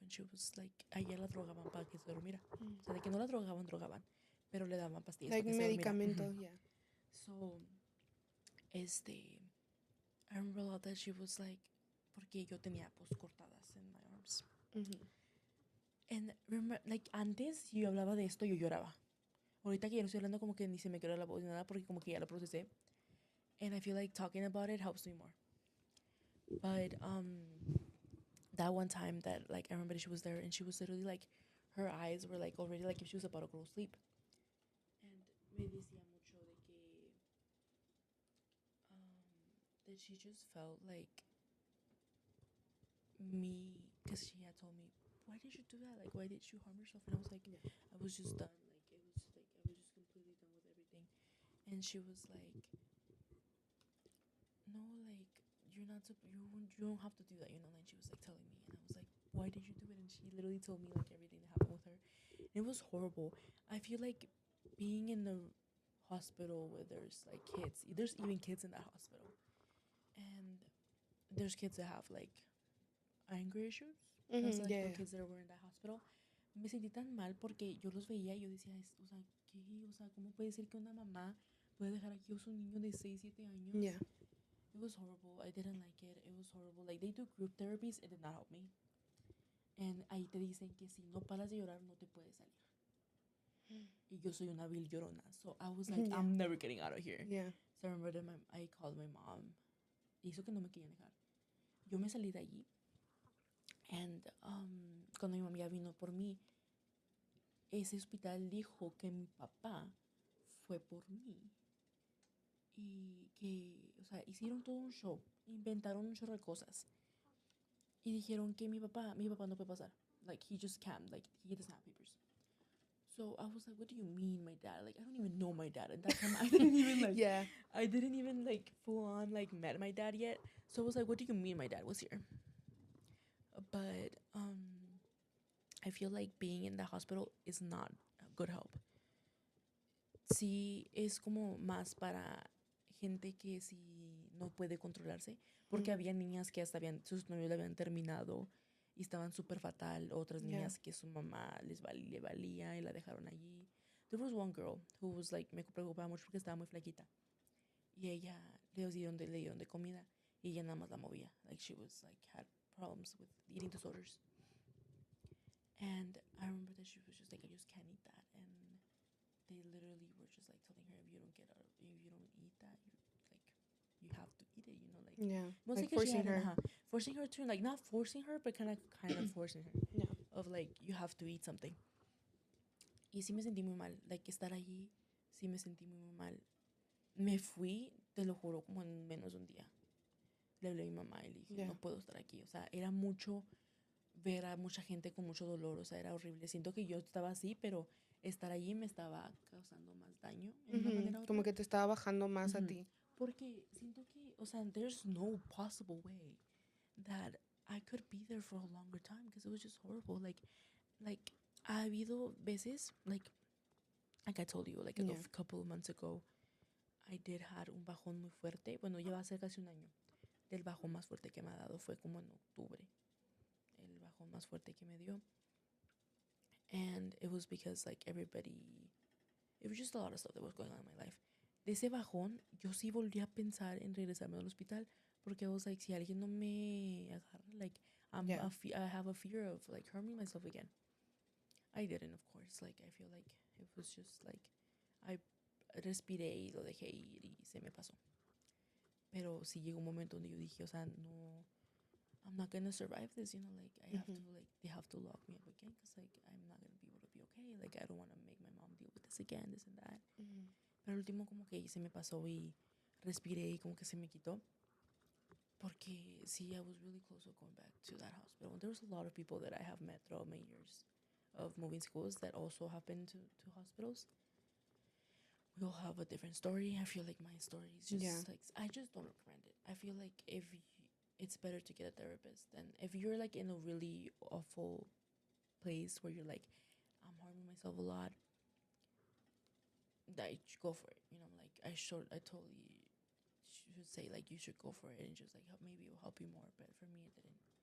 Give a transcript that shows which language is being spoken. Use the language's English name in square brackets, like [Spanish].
[English] And she was like, [Spanish] a ella la drogaban para que se durmiera. O sea, de que no la drogaban. Pero le daban pastillas [English] Like [Spanish] para que se durmiera. medicamento, yeah. [English] So, I remember a lot that she was like, [Spanish] porque yo tenía pues cortadas [English] in my arms. And remember, like, [Spanish] antes yo hablaba de esto, yo lloraba. Ahorita que ya no estoy hablando, como que ni se me quedó la voz ni nada, porque como que ya lo procesé. [English] And I feel like talking about it helps me more. But that one time that like I remember she was there and she was literally like, her eyes were like already like if she was about to go to sleep. And [Spanish] me decía mucho de que [English] that she just felt like me, because she had told me, why did you do that? Like, why did you harm yourself? And I was like, I was just done. Like, it was like I was just completely done with everything. And she was like, no, like, you don't have to do that, And she was like telling me, and I was like, why did you do it? And she literally told me like everything that happened with her. And it was horrible. I feel like being in the hospital where there's like kids, there's even kids in that hospital, and there's kids that have like anger issues. That's like the kids that were in that hospital. [Spanish] Me sentí tan mal porque yo los veía y yo decía, o sea, ¿qué? O sea, ¿cómo puede ser que una mamá puede dejar aquí a su niño de 6, 7 años? [English] Yeah. It was horrible. I didn't like it. It was horrible. Like, they do group therapies. It did not help me. [Spanish] And ahí te dicen que si no paras de llorar, no te puedes salir. Y yo soy una vil llorona. [English] So I was like, I'm never getting out of here. Yeah. So I remember that I called my mom. [Spanish] Hizo que no me querían dejar. Yo me salí de allí. And cuando mi mamá ya vino por mí, ese hospital dijo que mi papá fue por mí. Y que, o sea, hicieron todo un show. Inventaron un chorro de cosas. Y dijeron que mi papá no puede pasar. [English] Like, he just can't. Like, he doesn't have papers. So So I was like, what do you mean, my dad? Like, I don't even know my dad. At that time, I didn't even like, Yeah. I didn't even like full on like met my dad yet. So I was like, what do you mean my dad was here? But I feel like being in the hospital is not good help. [Spanish] Sí, es como más para gente que sí no puede controlarse, porque había niñas que hasta habían, sus novios le habían terminado y estaban súper fatal, otras [English] Yeah. [Spanish] niñas que su mamá le valía y la dejaron allí. [English] There was one girl who was like, [Spanish] me preocupaba mucho porque estaba muy flaquita y ella le dieron de comida y ella nada más la movía, [English] like she was like had problems with eating disorders. And I remember that she was just like, I just can't eat that. And they literally were just like telling her, if you don't get out, if you don't eat that, you like, you have to eat it, you know, like. Yeah. Mostly Like 'cause she forcing had, her. forcing her to, like, not forcing her, but kind of forcing her. Yeah. Of like, you have to eat something. [Spanish] Y sí me sentí muy mal, like, estar allí, sí me sentí muy, muy mal. Me fui, te lo juro, como en menos de un día. Le hablé a mi mamá y le dije, [English] Yeah. [Spanish] no puedo estar aquí. O sea, era mucho ver a mucha gente con mucho dolor, o sea, era horrible. Siento que yo estaba así, pero estar allí me estaba causando más daño en una manera u otra. Como que te estaba bajando más a Ujú. ti. Porque siento que, o sea, [English] there's no possible way that I could be there for a longer time because it was just horrible. Like, [Spanish] ha habido veces, [English] like I told you, like Yeah. a couple of months ago, I did had [Spanish] un bajón muy fuerte. Bueno, lleva a ser casi un año. Del bajón más fuerte que me ha dado fue como en octubre. El bajón más fuerte que me dio. [English] And it was because, like, everybody, it was just a lot of stuff that was going on in my life. [Spanish] De ese bajón, yo sí volví a pensar en regresarme al hospital. Porque [English] I was like, [Spanish] si alguien no me agarra, like, [English] Yeah. I have a fear of, like, harming myself again. I didn't, of course. Like, I feel like it was just, like, I [Spanish] respiré y lo dejé ir y se me pasó. Pero sí llegó un momento donde yo dije, o sea, no, [English] I'm not gonna survive this, you know, like, I have to, like, they have to lock me up again because, like, I'm not gonna be able to be okay. Like, I don't want to make my mom deal with this again, this and that. [Spanish] Pero el último como que se me pasó y respiré y como que se me quitó. Porque sí, [English] I was really close to going back to that hospital. There was a lot of people that I have met throughout my years of moving schools that also have been to hospitals. We all have a different story. I feel like my story is just like, I just don't recommend it. I feel like it's better to get a therapist. And if you're like in a really awful place where you're like, I'm harming myself a lot, that go for it. You know, like I totally should say like you should go for it and just like maybe it will help you more. But for me, it didn't.